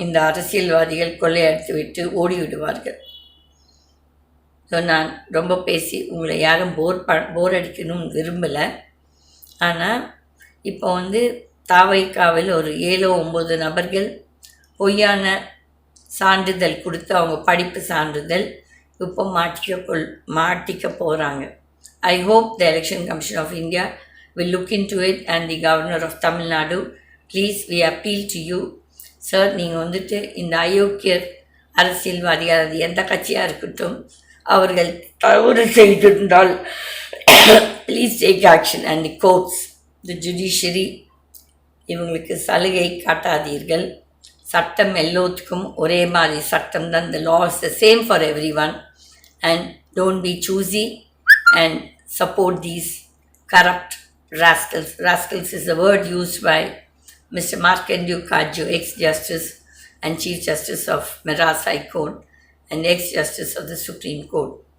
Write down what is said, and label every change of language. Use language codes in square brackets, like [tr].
[ta] இந்த அரசியல்வாதிகள் கொள்ளையடித்து விட்டு ஓடிவிடுவார்கள். ஸோ நான் ரொம்ப பேசி உங்களை யாரும் போர் அடிக்கணும்னு விரும்பலை. ஆனால் இப்போ தாவைக்காவில் ஒரு 7-9 நபர்கள் பொய்யான சான்றிதழ் கொடுத்து அவங்க படிப்பு சான்றிதழ் இப்போ மாட்டிக்க போகிறாங்க. [en] I hope the Election Commission of India will look into it and the Governor of Tamil Nadu, please we appeal to you. Sir, [ta] நீங்கள் வந்துட்டு இந்த அயோக்கியர் அரசியல்வாதிகள் அது எந்த கட்சியாக இருக்கட்டும் அவர்கள் தவறு செய்திருந்தால் [en] please take action and the courts the judiciary [ta] இவங்களுக்கு சலுகை காட்டாதீர்கள். சட்டம் எல்லோத்துக்கும் ஒரே மாதிரி சட்டம் தான். [en] the law is the same for everyone and don't be choosy and support these corrupt rascals. Rascals is a word used by Mr. Markandew Kaju, ex-justice and Chief Justice of Madras High Court and ex-justice of the Supreme Court.